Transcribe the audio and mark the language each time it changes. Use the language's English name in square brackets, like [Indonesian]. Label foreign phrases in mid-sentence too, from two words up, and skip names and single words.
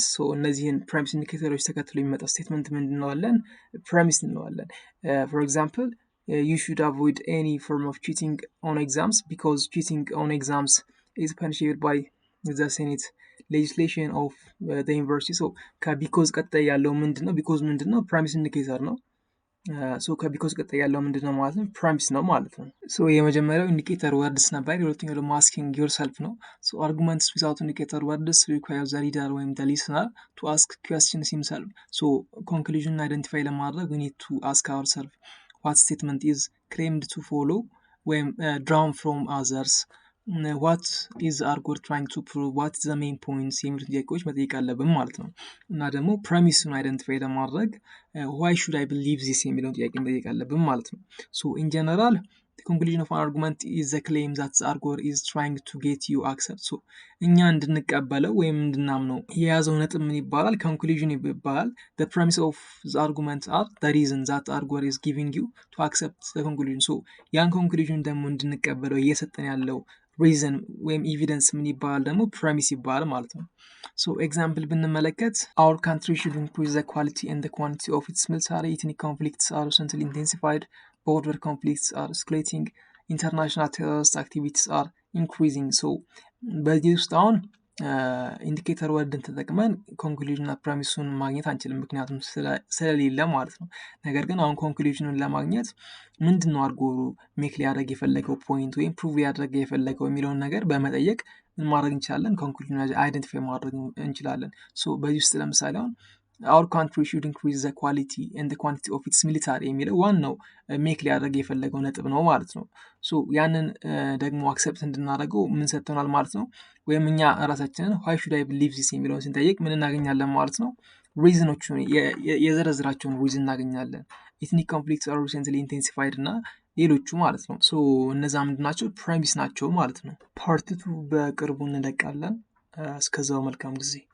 [Amharic] So እነዚህን [English] premise indicators [Amharic] ተከትሎ የሚመጣ ስቴትመንት ምንድን እንለዋለን? [English] premise እንለዋለን። For example, you should avoid any form of cheating on exams because cheating on exams is punishable by the Senate legislation of the university. [Amharic] So ከቢኮዝ ቀጣይ ያለው ምንድን ነው? ቢኮዝ ምንድን ነው? [English] premise indicator [Amharic] ነው። ሶ ከቢኮዝ ቀጣይ ያለው ምንድን ነው ማለት ነው? ፕራሚስ ነው ማለት ነው። ሶ የመጀመሪያው [English] indicator words [Amharic] ነበር። የሁለተኛው ደግሞ [English] asking yourself ነው። so arguments without indicator words require the reader ወይም the listener to ask questions himself. so conclusion identify ለማድረግ we need to ask ourselves what statement is claimed to follow when drawn from others, what is arguer trying to prove, what is the main points [Amharic] የሚሉ ጥያቄዎች መጠየቅ አለብን ማለት ነው። እና ደግሞ [English] premise identify ለማድረግ why should I believe this [Amharic] የሚለውን ጥያቄ መጠየቅ አለብን ማለት ነው። [English] so in general the conclusion of an argument is the claim that the arguer is trying to get you accept. [Amharic] so እኛ እንድንቀበለው ወይም እንድናምነው የያዘው ነጥብ ምን ይባላል? ኮንክሉዥን ይባላል። [English] the premise of the argument are the reason that the arguer is giving you to accept the conclusion. [Amharic] so ያን ኮንክሉዥን ደግሞ እንድንቀበለው እየሰጠን ያለው ሪዝን ወይም ኤቪደንስ ምን ይባላል? ደግሞ ፕሬሚስ ይባላል ማለት ነው። [English] so example ብንመለከት our country should increase the quality and the quantity of its military. ethnic conflicts are recently intensified. border conflicts are escalating. international terrorist activities are increasing. [Amharic] so በዚህ ውስጥ አሁን [English] indicator words [Amharic] ተጠቅመን [English] conclusion and premise [Amharic] ማግኘት አንችልም፣ ምክንያቱም ስለሌለ ማለት ነው። ነገር ግን አሁን ኮንክሉዥኑን ለማግኘት ምንድን ነው አድርጎ ሜክ ሊያደርግ የፈለገው ፖይንት ወይም ፕሩቭ ሊያደርግ የፈለገው የሚለውን ነገር በመጠየቅ ምን ማድረግ እንችላለን? [English] conclusion identify [Amharic] ማድረግ እንችላለን። ሶ በዚህ ውስጥ ለምሳሌ አሁን [English] our country should increase the quality and the quantity of its military [Amharic] የሚለው ዋናው ሜክ ሊያደርግ የፈለገው ነጥብ ነው ማለት ነው። ሶ ያንን ደግሞ አክሰፕት እንድናደርገው ምን ሰጥተናል ማለት ነው። ወይም እኛ ራሳችንን [English] why should I believe this [Amharic] የሚለውን ስንጠይቅ ምን እናገኛለን ማለት ነው? ሪዝኖቹን የዘረዝራቸውን ሪዝን እናገኛለን። [English] ethnic conflicts are recently intensified [Amharic] እና ሌሎቹ ማለት ነው። ሶ እነዛ ምንድን ናቸው? ፕሬሚስ ናቸው ማለት ነው። ፓርት 2 በቅርቡ እንለቃለን። እስከዛው መልካም ጊዜ